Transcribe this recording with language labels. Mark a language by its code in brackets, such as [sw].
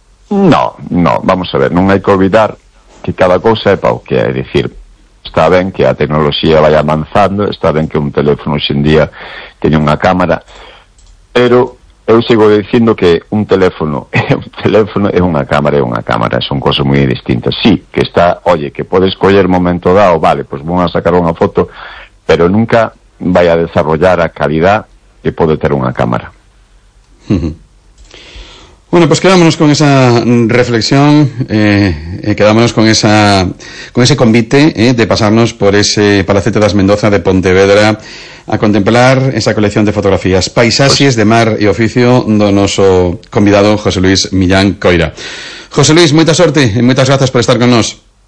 [gl] No, vamos a ver, non hai que olvidar que cada cousa é pa o que é, dicir, está ben que a tecnoloxía vai avanzando, está ben que un teléfono hoxendía teña unha cámara, pero eu sigo dicindo que un teléfono é unha cámara, son cousas moi distintas. Sí, que está, oye, que podes coller momento dado, vale, pois [es] pues [gl] vou a sacar unha foto, pero nunca vai a desarrollar a calidad que pode ter unha cámara. [es] Bueno, pues quedámonos con esa reflexión, quedámonos con ese convite de pasarnos por ese Palacete das Mendoza de Pontevedra a contemplar esa colección de fotografías, [gl] paisaxes de mar e oficio do noso convidado [es] José Luis Millán Coira. [gl] José Luis, moita sorte e moitas grazas por estar con nós.